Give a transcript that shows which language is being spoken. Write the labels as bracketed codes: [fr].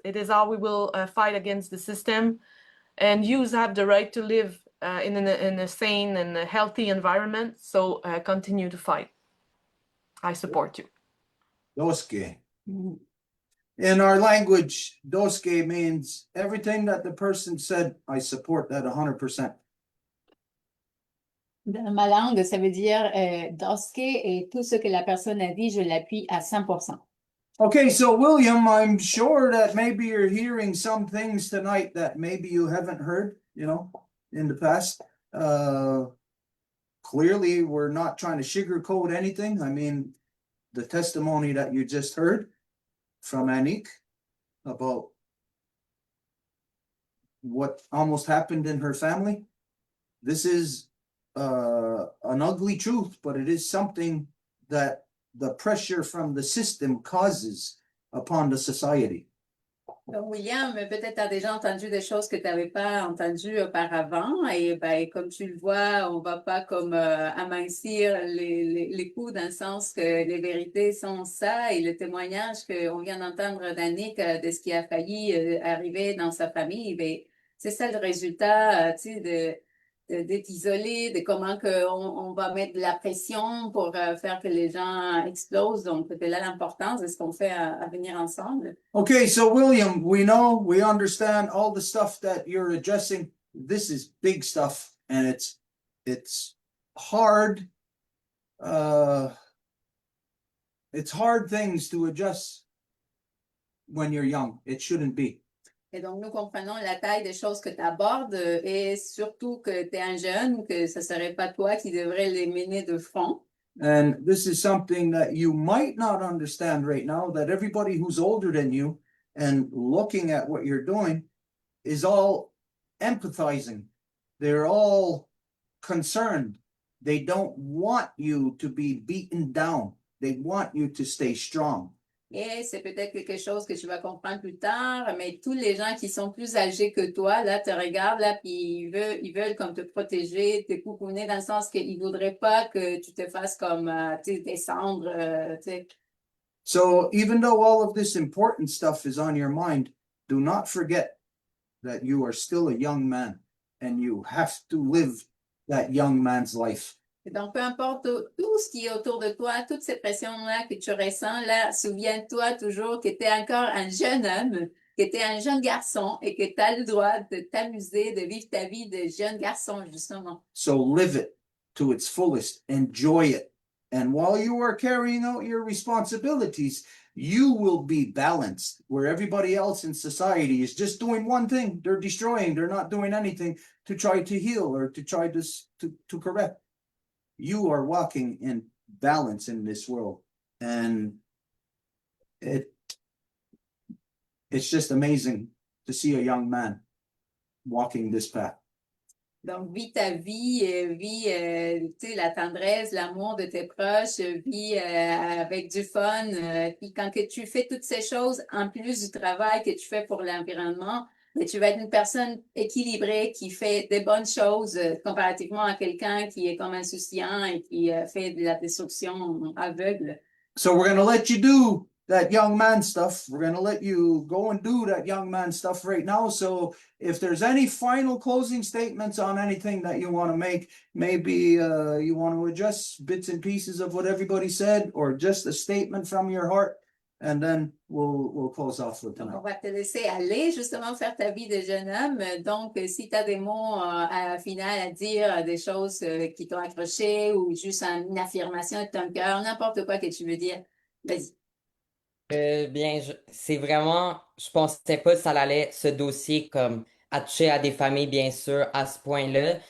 [en] It is how we will fight against the system. And you have the right to live in a sane and a healthy environment. So continue to fight. I support you. Dossier. In our language, dossier means everything that the person said, I support that 100%. [fr] Dans ma langue, ça veut dire dossier et tout ce que la personne a dit, je l'appuie à 100%. [en] Okay, so William, I'm sure that maybe you're hearing some things tonight that maybe you haven't heard, you know, in the past. Clearly, we're not trying to sugarcoat anything. I mean, the testimony that you just heard from Annick about what almost happened in her family. This is an ugly truth, but it is something that the pressure from the system causes upon the society. [fr] Donc, William, peut-être tu as déjà entendu des choses que tu n'avais pas entendues auparavant. Et ben, comme tu le vois, on ne va pas comme amincir les coups dans le sens que les vérités sont ça. Et le témoignage qu'on vient d'entendre d'Annick de ce qui a failli arriver dans sa famille, ben, c'est ça le résultat d'être isolé, de comment on va mettre de la pression pour faire que les gens explosent. Donc, c'est là l'importance de ce qu'on fait à venir ensemble. [en] Okay, so William, we understand all the stuff that you're addressing. This is big stuff, and it's hard. It's hard things to adjust when you're young. It shouldn't be. [fr] Et donc, nous comprenons la taille des choses que tu abordes et surtout que tu es un jeune, que ce ne serait pas toi qui devrais les mener de front. [en] And this is something that you might not understand right now, that everybody who's older than you and looking at what you're doing is all empathizing. They're all concerned. They don't want you to be beaten down. They want you to stay strong. [fr] Et c'est peut-être quelque chose que tu vas comprendre plus tard, mais tous les gens qui sont plus âgés que toi, là, te regardent, là, puis ils veulent comme te protéger, te coucouner, dans le sens qu'ils ne voudraient pas que tu te fasses comme, descendre, [en] So even though all of this important stuff is on your mind, do not forget that you are still a young man and you have to live that young man's life. [fr] Et donc, peu importe tout ce qui est autour de toi, toute cette pression-là que tu ressens, là, souviens-toi toujours que tu es encore un jeune homme, que tu es un jeune garçon et que tu as le droit de t'amuser, de vivre ta vie de jeune garçon, justement. [en] So live it to its fullest, enjoy it. And while you are carrying out your responsibilities, you will be balanced, where everybody else in society is just doing one thing. They're destroying, they're not doing anything to try to heal or to try to correct. You are walking in balance in this world. And it's just amazing to see a young man walking this path. [fr] Donc, vis ta vie, vis la tendresse, l'amour de tes proches, vis avec du fun. Puis quand que tu fais toutes ces choses, en plus du travail que tu fais pour l'environnement, mais tu vas être une personne équilibrée qui fait des bonnes choses comparativement à quelqu'un qui est comme insouciant et qui fait de la destruction aveugle. [en] So we're going to let you do that young man stuff. We're going to let you go and do that young man stuff right now. So if there's any final closing statements on anything that you want to make, maybe you want to address bits and pieces of what everybody said, or just a statement from your heart, and then we'll close off with [fr] On [en] tonight. [fr] va te laisser aller justement faire ta vie de jeune homme. Donc, si tu as des mots à final à dire, des choses qui t'ont accroché ou juste une affirmation de ton cœur, n'importe quoi que tu veux dire, vas-y. Bien, c'est vraiment, je pensais pas que ça allait, ce dossier, comme, à toucher à des familles, bien sûr, à ce point-là.